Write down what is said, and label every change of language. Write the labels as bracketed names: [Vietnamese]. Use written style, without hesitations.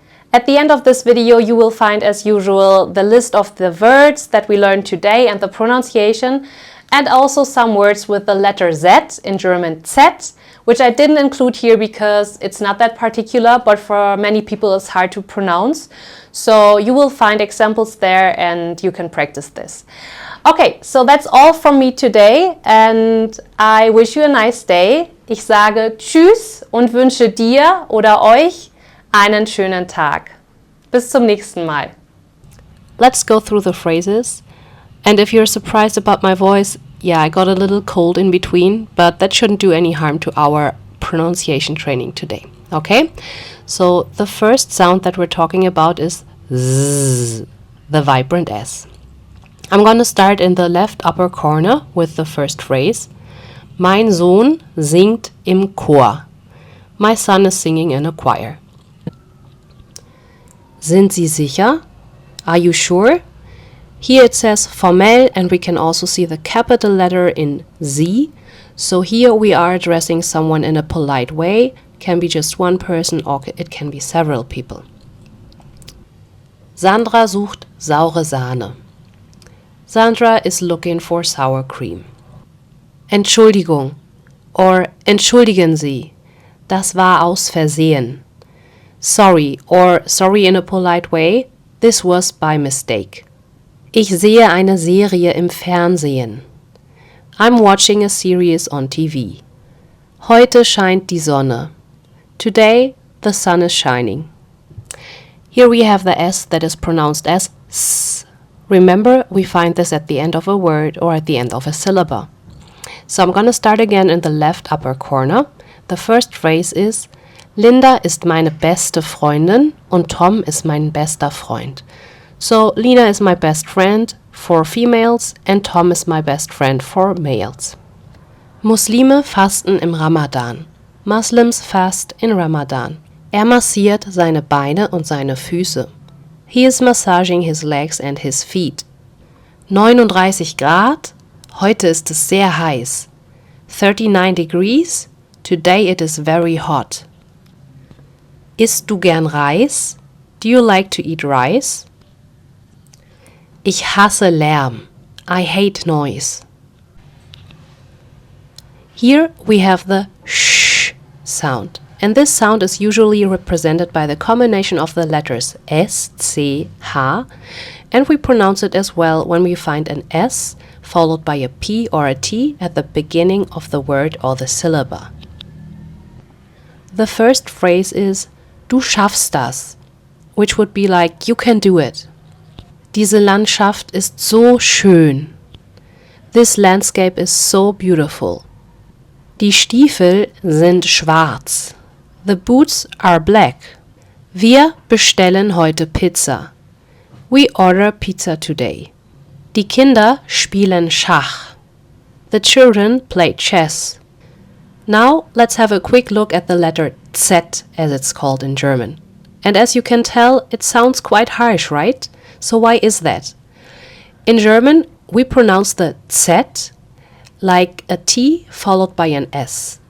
[English] At the end of this video, you will find, as usual, the list of the words that we learned today and the pronunciation, and also some words with the letter Z, in German Z, which I didn't include here because it's not that particular, but for many people it's hard to pronounce. So you will find examples there and you can practice this. Okay, so that's all from me today and I wish you a nice day. [German] Ich sage Tschüss und wünsche dir oder euch einen schönen Tag. Bis zum nächsten Mal. [English] Let's go through the phrases. And if you're surprised about my voice, yeah, I got a little cold in between, but that shouldn't do any harm to our pronunciation training today. Okay? So the first sound that we're talking about is Z, the vibrant S. I'm going to start in the left upper corner with the first phrase. [German] Mein Sohn singt im Chor. [English] My son is singing in a choir. [German] Sind Sie sicher? [English] Are you sure? Here it says formell and we can also see the capital letter in Sie. So here we are addressing someone in a polite way. Can be just one person or it can be several people. [German] Sandra sucht saure Sahne. [English] Sandra is looking for sour cream. [German] Entschuldigung or entschuldigen Sie. Das war aus Versehen. [English] Sorry or sorry in a polite way. This was by mistake. [German] Ich sehe eine Serie im Fernsehen. [English] I'm watching a series on TV. [German] Heute scheint die Sonne. [English] Today the sun is shining. Here we have the S that is pronounced as S. Remember, we find this at the end of a word or at the end of a syllable. So I'm going to start again in the left upper corner. The first phrase is [German] Linda ist meine beste Freundin und Tom ist mein bester Freund. [English] So Lina is my best friend for females and Tom is my best friend for males. [German] Muslime fasten im Ramadan. [English] Muslims fast in Ramadan. [German] Massiert seine Beine und seine Füße. [English] He is massaging his legs and his feet. [German] 39 Grad. Heute ist es sehr heiß. [English] 39 degrees. Today it is very hot. [German] Isst du gern Reis? [English] Do you like to eat rice? [German] Ich hasse Lärm. [English] I hate noise. Here we have the sh sound. And this sound is usually represented by the combination of the letters S, C, H, and we pronounce it as well when we find an S followed by a P or a T at the beginning of the word or the syllable. The first phrase is [German] Du schaffst das, [English] which would be like you can do it. [German] Diese Landschaft ist so schön. [English] This landscape is so beautiful. [German] Die Stiefel sind schwarz. [English] The boots are black. [German] Wir bestellen heute Pizza. [English] We order pizza today. [German] Die Kinder spielen Schach. [English] The children play chess. Now let's have a quick look at the letter Z, as it's called in German. And as you can tell, it sounds quite harsh, right? So why is that? In German, we pronounce the Z like a T followed by an S.